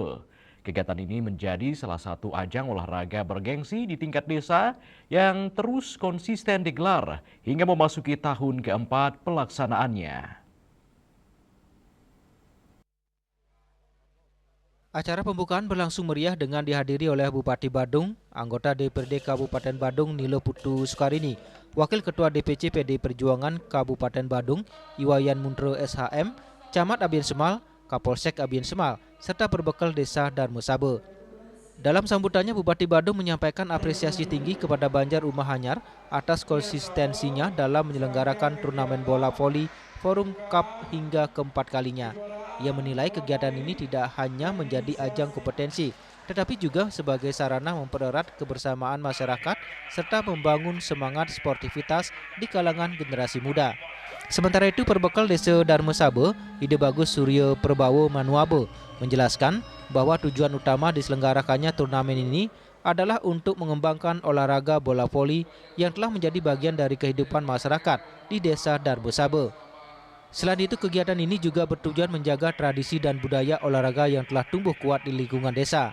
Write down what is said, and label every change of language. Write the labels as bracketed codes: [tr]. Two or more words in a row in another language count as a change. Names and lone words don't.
[id] Kegiatan ini menjadi salah satu ajang olahraga bergengsi di tingkat desa yang terus konsisten digelar hingga memasuki tahun keempat pelaksanaannya. Acara pembukaan berlangsung meriah dengan dihadiri oleh Bupati Badung, anggota DPRD Kabupaten Badung Nilo Putu Sukarini, Wakil Ketua DPC PD Perjuangan Kabupaten Badung Iwayan Mundro SHM, Camat Abien Semal, Kapolsek Abien Semal, serta berbekal Desa Darmo Sabe. Dalam sambutannya, Bupati Badung menyampaikan apresiasi tinggi kepada Banjar Umahanyar atas konsistensinya dalam menyelenggarakan turnamen bola voli Forum Cup hingga keempat kalinya. Ia menilai kegiatan ini tidak hanya menjadi ajang kompetensi, tetapi juga sebagai sarana mempererat kebersamaan masyarakat serta membangun semangat sportivitas di kalangan generasi muda. Sementara itu, perbekal Desa Darmo Sabe, Ide Bagus Suryo Perbawo Manuabe, menjelaskan bahwa tujuan utama diselenggarakannya turnamen ini adalah untuk mengembangkan olahraga bola voli yang telah menjadi bagian dari kehidupan masyarakat di Desa Darmo Sabe. Selain itu, kegiatan ini juga bertujuan menjaga tradisi dan budaya olahraga yang telah tumbuh kuat di lingkungan desa.